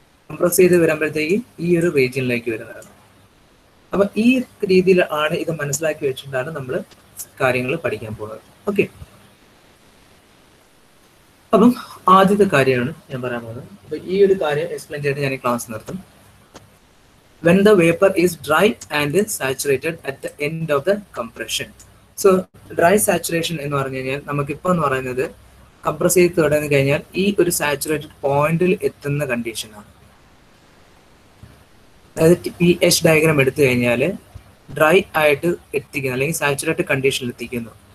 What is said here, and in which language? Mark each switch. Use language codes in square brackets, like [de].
[ml] Compress ചെയ്ത് വരുമ്പോഴത്തേക്ക് ഈ ഒരു റീജിയനിലേക്ക് വരുന്നതാണ്. അപ്പൊ ഈ രീതിയിൽ ആണ് ഇത് മനസ്സിലാക്കി വെച്ചിട്ടാണ് നമ്മൾ കാര്യങ്ങൾ പഠിക്കാൻ പോകുന്നത്. ഓക്കെ, അപ്പം ആദ്യത്തെ കാര്യമാണ് ഞാൻ പറയാൻ പോകുന്നത്. അപ്പൊ ഈ ഒരു കാര്യം എക്സ്പ്ലെയിൻ ചെയ്തിട്ട് ഞാൻ ഈ ക്ലാസ് നിർത്തും. [en] When the vapor is dry and saturated at the end of the compression. [ml] So dry saturation എന്ന് പറഞ്ഞു കഴിഞ്ഞാൽ നമുക്കിപ്പോൾ എന്ന് പറയുന്നത് കംപ്രസ് ചെയ്ത് തുടങ്ങി കഴിഞ്ഞാൽ ഈ ഒരു സാച്ചുറേറ്റഡ് പോയിന്റിൽ എത്തുന്ന കണ്ടീഷനാണ്. അതായത് pH ഡയഗ്രാം എടുത്തു കഴിഞ്ഞാൽ ഡ്രൈ ആയിട്ട് എത്തിക്കുന്നു അല്ലെങ്കിൽ സാച്ചുറേറ്റഡ് കണ്ടീഷനിൽ എത്തിക്കുന്നു.